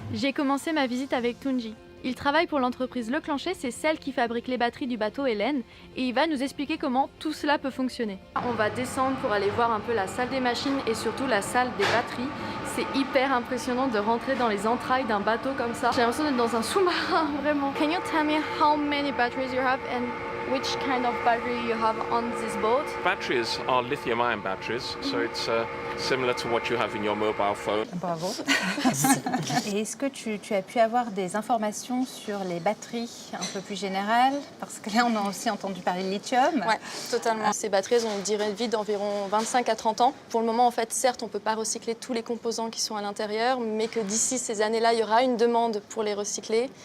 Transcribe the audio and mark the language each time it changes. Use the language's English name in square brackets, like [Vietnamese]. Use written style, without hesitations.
[French] J'ai commencé ma visite avec Tunji. Il travaille pour l'entreprise Leclanché, c'est celle qui fabrique les batteries du bateau Helen, et il va nous expliquer comment tout cela peut fonctionner. On va descendre pour aller voir un peu la salle des machines et surtout la salle des batteries. C'est hyper impressionnant de rentrer dans les entrailles d'un bateau comme ça. J'ai l'impression d'être dans un sous-marin, vraiment. [English] Can you tell me how many batteries you have and which kind of battery you have on this boat? Batteries are lithium-ion batteries, so it's similar to what you have in your mobile phone. [French] Bravo. Et est-ce que tu as pu avoir des informations sur les batteries un peu plus générales? Parce que là, on a aussi entendu parler de lithium. Ouais, totalement. Ces batteries ont une durée de vie d'environ 25 à 30 ans. Pour le moment, en fait, certes, on ne peut pas recycler tous les composants qui sont à l'intérieur, mais que d'ici ces années-là, il y aura une demande pour les recycler.